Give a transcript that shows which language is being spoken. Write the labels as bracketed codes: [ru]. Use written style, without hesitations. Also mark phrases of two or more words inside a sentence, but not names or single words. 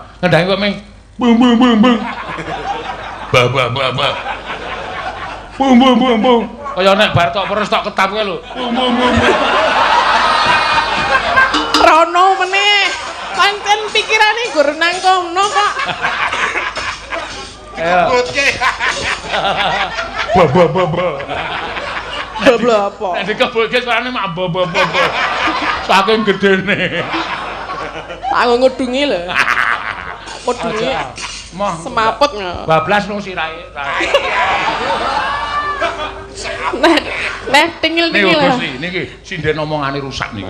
[jv] Ngendhangi kok ming bung bung bung bung. Ba ba ba ba. Bung bung bung bung. Kaya nek bar tok peres tok ketap kowe lho. Bung bung bung. Rono meneh. Pancen pikirane gur nang kono kok. Kebutke. Ba ba ba ba. Babla apa? Nek dikebutke suarane mak ba ba ba. Saking gedene. Aku ngudungi lho. Ngudungi. Moh semaput bablas nang sirahe. Nah, tingil-tingil. Nih Gusti, niki sinden omongane rusak niki.